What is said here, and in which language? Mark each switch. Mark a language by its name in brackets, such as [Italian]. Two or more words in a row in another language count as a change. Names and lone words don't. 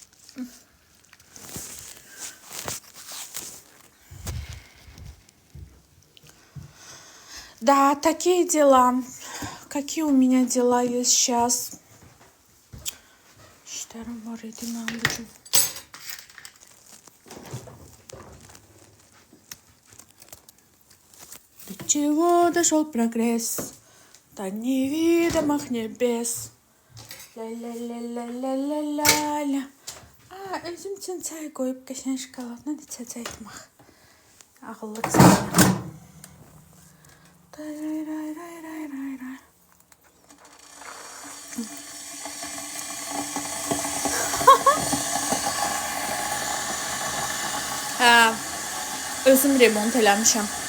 [Russian] Да, такие дела. Какие у меня дела есть сейчас? [Azerbaijani] İşlerim var idi mən bugün. [Russian] До чего дошел прогресс? До невидимых небес. Ля-ля-ля-ля-ля-ля-ля. [Azerbaijani] Özüm üçün çay qoyub qəşəng şokoladla içəcəkdim axı. Ağıllı qızım. Hə, özüm remont eləmişəm.